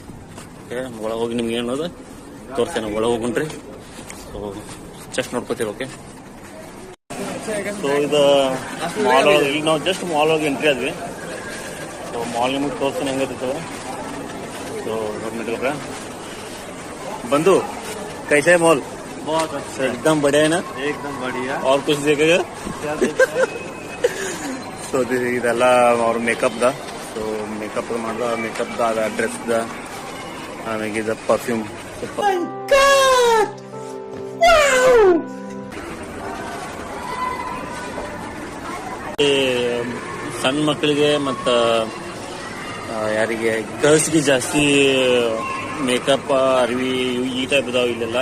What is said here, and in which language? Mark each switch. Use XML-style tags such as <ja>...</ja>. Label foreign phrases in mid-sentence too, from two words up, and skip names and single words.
<kn>ಓಕೆ ಒಳಗೆ ಹೋಗಿ ನಿಮ್ಗೆ ಏನೋದು ತೋರಿಸ್ತೇನೆ. ಒಳಗೆ ಹೋಗುಣ್ರಿ.</kn> <en>so just</en> <kn>ನೋಡ್ಕೋತೀವಿ.</kn> <en>okay so</en> <kn>ಇದು ಮಾಲ್ ಒಳಗೆ ಈಗ ನಾವು</kn> <en>just mall</en> <kn>ಒಳಗೆ ಎಂಟ್ರಿ ಆದ್ವಿ.</kn> <en>so mall</en> <kn>ನಿಮಗೆ ತೋರಿಸ್ತೇನೆ ಹೆಂಗಿರ್ತದೆ. ಸೊ ನೋಡ್ಬಿಟ್ರೆ ಬಂದು</kn> <hi>कैसे है मॉल? बहुत अच्छा है, एकदम बढ़िया है ना? एकदम बढ़िया। और कुछ देखेगा? क्या देखा है?</hi> <kn>ಸೊ ಇದೆಲ್ಲ ಅವ್ರ ಮೇಕಪ್ ದ.</kn> <en>so makeup</en> <kn>ಮಾಡ್ದ ಮೇಕಪ್ ದ ಡ್ರೆಸ್ ದ ಆಮೇಲೆ ಇದು ಪರ್ಫ್ಯೂಮ್. ಸಣ್ಣ ಮಕ್ಕಳಿಗೆ ಮತ್ತ ಯಾರಿಗೆ ಗರ್ಲ್ಸ್ಗೆ ಜಾಸ್ತಿ ಮೇಕಪ್ ಅರಿವಿ ಈ ಟೈಪ್ ಇದಾವ ಇಲ್ಲೆಲ್ಲ.</kn>